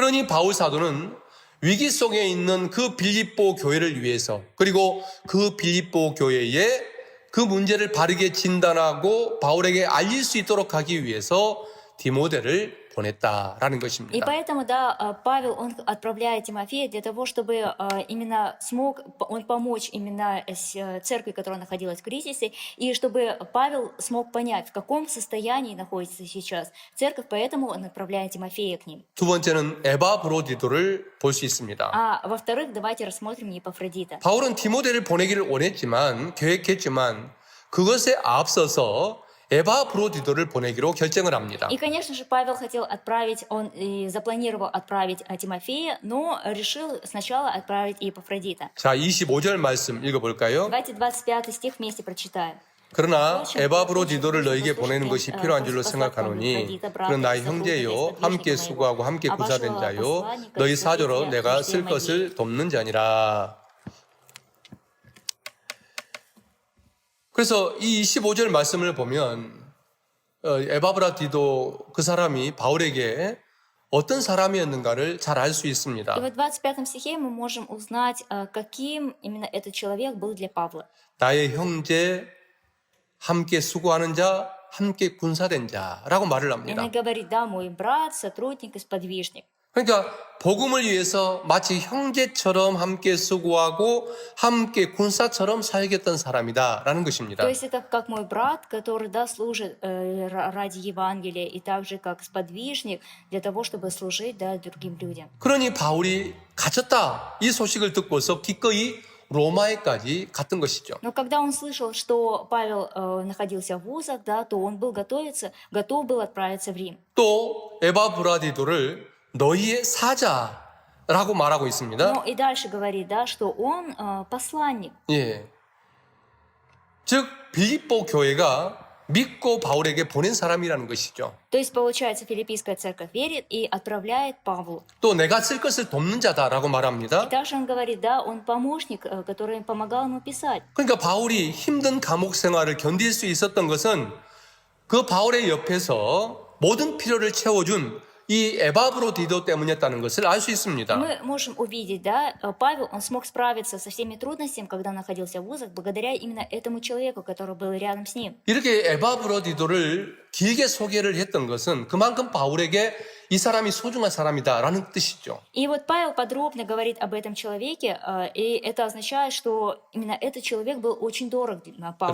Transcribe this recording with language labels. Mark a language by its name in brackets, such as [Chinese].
[Korean] 그러니 바울 사도는 위기 속에 있는 그 빌립보 교회를 위해서 그리고 그 빌립보 교회에 그 문제를 바르게 진단하고 바울에게 알릴 수 있도록 하기 위해서 디모데를 보냈다라는 [Russian] И [Korean] 것입니다. [Russian] поэтому, да, Павел, он отправляет Тимофея для того, чтобы именно смог он помочь именно церкви, которая находилась в кризисе, и чтобы Павел смог понять, в каком состоянии находится сейчас церковь, поэтому он отправляет Тимофея к ним. [Korean] 두 번째는 에바브로디도를 볼 수 있습니다. [Russian] А во-вторых, давайте рассмотрим Епафродита. [Korean] 바울은 디모데를 보내기를 계획했지만 그것에 앞서서 에바브로디도를 보내기로 결정을 합니다. [Russian] И, конечно же, Павел хотел отправить, он и запланировал отправить Тимофея, но решил сначала отправить Епафродита. [Korean] 자, 25절 말씀 읽어볼까요? [Russian] Давайте 25 стих вместе прочитаем. [Korean] 그러나 에바브로디도를 너에게 보내는 것이 필요한 줄로 생각하노니 그는 나의 형제요 함께 수고하고 함께 구사된 자요 너희 사조로 내가 쓸 것을 돕는 자니라. 그래서 이 25절 말씀을 보면 에바브라디도 그 사람이 바울에게 어떤 사람이었는가를 잘 알 수 있습니다. [Russian] И в 25 стихе мы можем узнать, каким именно этот человек был для Павла. [Korean] 나의 형제, 함께 수고하는 자, 함께 군사된 자라고 말을 [Russian] И [Korean] 합니다. [Russian] она говорит, да, мой брат, сотрудник и сподвижник. [Korean] 그러니까 복음을 위해서 마치 형제처럼 함께 수고하고 함께 군사처럼 사역했던 사람이다라는 것입니다. [Russian] То есть это как мой брат, который, да, служит ради Евангелия, и также как сподвижник для того, чтобы служить, да, другим людям. [Korean] 그러니 바울이 갇혔다 이 소식을 듣고서 기꺼이 로마에까지 갔던 것이죠. [Russian] Но когда он слышал, что Павел находился в узах, да, то он был готов был отправиться в Рим. [Korean] 또 에바브라디도를 너희의 사자라고 말하고 있습니다. [Russian] Но и дальше говорит, да, что он посланник. [Korean] 예. 즉 빌립보 교회가 믿고 바울에게 보낸 사람이라는 것이죠. [Russian] То есть, получается, филиппийская церковь верит и отправляет Павлу. [Korean] 또 내가 쓸 것을 돕는 자다라고 [Russian] И [Korean] 말합니다. [Russian] также он говорит, да, он помощник, который помогал ему писать. [Korean] 그러니까 바울이 힘든 감옥 생활을 견딜 수 있었던 것은 그 바울의 옆에서 모든 필요를 채워준 이 에바브로디도 때문이었다는 것을 알 수 있습니다. [Russian] Мы можем увидеть, да, Павел, он смог справиться со всеми трудностями, когда находился в вузах, благодаря именно этому человеку, который был рядом с ним. [Korean] 이렇게 에바브로디도를 길게 소개를 했던 것은 그만큼 바울에게 이 사람이 소중한 사람이다라는 뜻이죠. [Russian] И вот Павел подробно говорит об этом человеке, и это означает, что именно этот человек был очень дорог для Павла.